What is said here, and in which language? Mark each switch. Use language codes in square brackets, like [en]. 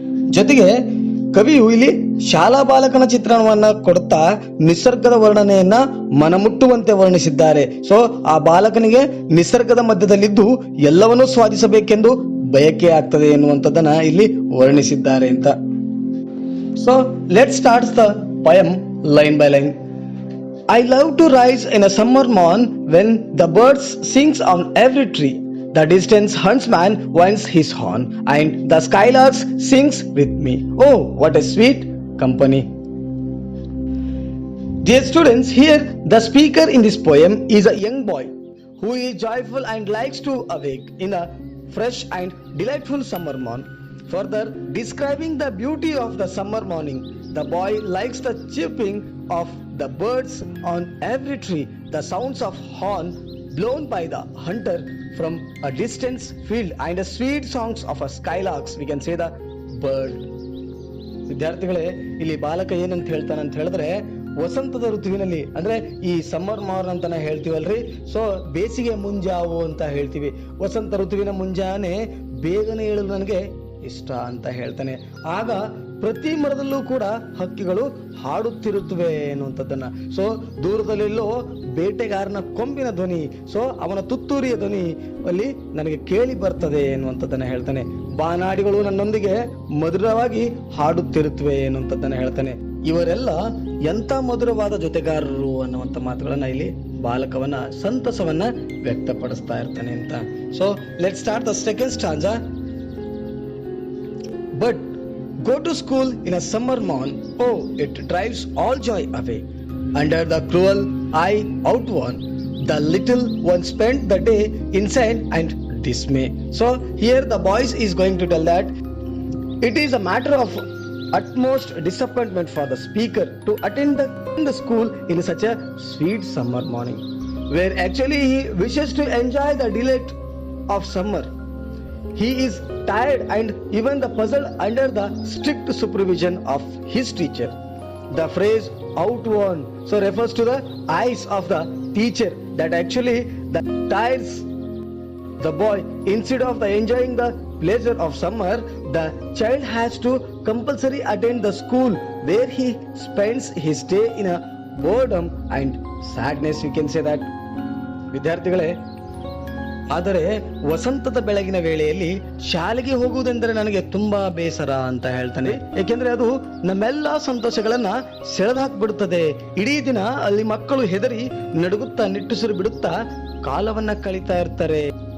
[kn] ಜೊತೆಗೆ ಕವಿಯು ಇಲ್ಲಿ ಶಾಲಾ ಬಾಲಕನ ಚಿತ್ರಣವನ್ನ ಕೊಡುತ್ತಾ ನಿಸರ್ಗದ ವರ್ಣನೆಯನ್ನ ಮನಮುಟ್ಟುವಂತೆ ವರ್ಣಿಸಿದ್ದಾರೆ. ಸೊ ಆ ಬಾಲಕನಿಗೆ ನಿಸರ್ಗದ ಮಧ್ಯದಲ್ಲಿದ್ದು ಎಲ್ಲವನ್ನೂ ಸ್ವಾದಿಸಬೇಕೆಂದು ಬಯಕೆ ಆಗ್ತದೆ ಎನ್ನುವಂಥದ್ದನ್ನ ಇಲ್ಲಿ ವರ್ಣಿಸಿದ್ದಾರೆ ಅಂತ. [en] So let starts the poem line by line. I love to rise in a summer morn when the birds sings on every tree. The distant huntsman winds his horn and the skylarks sings with me. Oh, what a sweet company. Dear students, here the speaker in this poem is a young boy who is joyful and likes to awake in a fresh and delightful summer morn. Further describing the beauty of the summer morning, the boy likes the chirping of the birds on every tree, the sounds of horn blown by the hunter from a distant field, and the sweet songs of a skylarks, we can say the bird. [kn] ವಿದ್ಯಾರ್ಥಿಗಳೇ, ಇಲ್ಲಿ ಬಾಲಕ ಏನಂತ ಹೇಳ್ತಾನೆ ಅಂತ ಹೇಳಿದ್ರೆ, ವಸಂತದ ಋತುವಿನಲ್ಲಿ ಅಂದ್ರೆ ಈ [en] summer morn [kn] ಅಂತ ಹೇಳ್ತೀವಲ್ರಿ. ಸೊ ಬೇಸಿಗೆ ಮುಂಜಾವು ಅಂತ ಹೇಳ್ತೀವಿ. ವಸಂತ ಋತುವಿನ ಮುಂಜಾನೆ ಬೇಗನೆ ಏಳಲು ನನಗೆ ಇಷ್ಟ ಅಂತ ಹೇಳ್ತಾನೆ. ಆಗ ಪ್ರತಿ ಮರದಲ್ಲೂ ಕೂಡ ಹಕ್ಕಿಗಳು ಹಾಡುತ್ತಿರುತ್ತವೆ ಎನ್ನುವಂಥದ್ದನ್ನ. ಸೊ ದೂರದಲ್ಲೆಲ್ಲೋ ಬೇಟೆಗಾರನ ಕೊಂಬಿನ ಧ್ವನಿ, ಸೊ ಅವನ ತುತ್ತೂರಿಯ ಧ್ವನಿ ಅಲ್ಲಿ ನನಗೆ ಕೇಳಿ ಬರ್ತದೆ ಎನ್ನುವಂಥದ್ದನ್ನ ಹೇಳ್ತಾನೆ. ಬಾನಾಡಿಗಳು ನನ್ನೊಂದಿಗೆ ಮಧುರವಾಗಿ ಹಾಡುತ್ತಿರುತ್ತವೆ ಎನ್ನುವಂಥದ್ದನ್ನ ಹೇಳ್ತಾನೆ. ಇವರೆಲ್ಲ ಎಂತ ಮಧುರವಾದ ಜೊತೆಗಾರರು ಅನ್ನುವಂಥ ಮಾತುಗಳನ್ನ ಇಲ್ಲಿ ಬಾಲಕವನ್ನ ಸಂತಸವನ್ನ ವ್ಯಕ್ತಪಡಿಸ್ತಾ ಇರ್ತಾನೆ ಅಂತ. [en] So let start the second stanza. But go to school in a summer morn, oh, it drives all joy away. Under the cruel eye outworn, the little one spent the day in sad and dismay. So here the boys is going to tell that it is a matter of utmost disappointment for the speaker to attend the school in such a sweet summer morning, where actually he wishes to enjoy the delight of summer. He is tired and even the puzzled under the strict supervision of his teacher. The phrase outworn so refers to the eyes of the teacher that actually that tires the boy. Instead of the enjoying the pleasure of summer, the child has to compulsory attend the school where he spends his day in a boredom and sadness. You can say that. [kn] ವಿದ್ಯಾರ್ಥಿಗಳೇ, ಆದರೆ ವಸಂತದ ಬೆಳಗಿನ ವೇಳೆಯಲ್ಲಿ ಶಾಲೆಗೆ ಹೋಗುವುದೆಂದರೆ ನನಗೆ ತುಂಬಾ ಬೇಸರ ಅಂತ ಹೇಳ್ತಾನೆ. ಏಕೆಂದ್ರೆ ಅದು ನಮ್ಮೆಲ್ಲಾ ಸಂತೋಷಗಳನ್ನ ಸೆಳೆದಾಕ್ಬಿಡುತ್ತದೆ. ಇಡೀ ದಿನ ಅಲ್ಲಿ ಮಕ್ಕಳು ಹೆದರಿ ನಡುಗುತ್ತಾ ನಿಟ್ಟುಸಿರು ಬಿಡುತ್ತಾ ಕಾಲವನ್ನ ಕಳೀತಾ ಇರ್ತಾರೆ.